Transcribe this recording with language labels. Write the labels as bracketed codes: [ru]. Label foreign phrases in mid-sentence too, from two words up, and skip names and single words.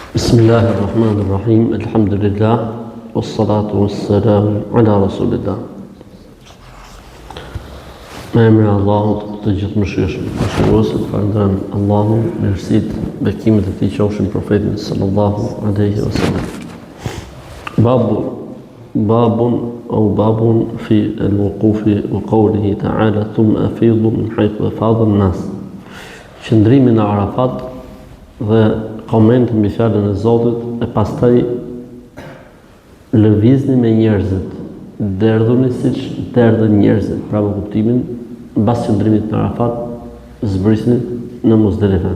[ar] Bismillahirrahmanirrahim. Alhamdulillah. والصلاة والسلام على رسول الله. [sq] Me emrin e Allahut të gjithëmshirshëm, mëshiruesit, falënderojmë Allahun, mirësitë, bekimet e tij qofshin profetit [ar] صلى الله عليه وسلم. باب في الوقوف وقوله تعالى ثم أفيضوا من حيث أفاض الناس. [sq] Qëndrimi në Arafat dhe koment mbi fjalën e Zotit e pastaj lëvizni me njerëzit, derdhuni siç derdhen njerëzit, pra me kuptimin mbas qëndrimit në Arafat zbrisni në Muzdelife.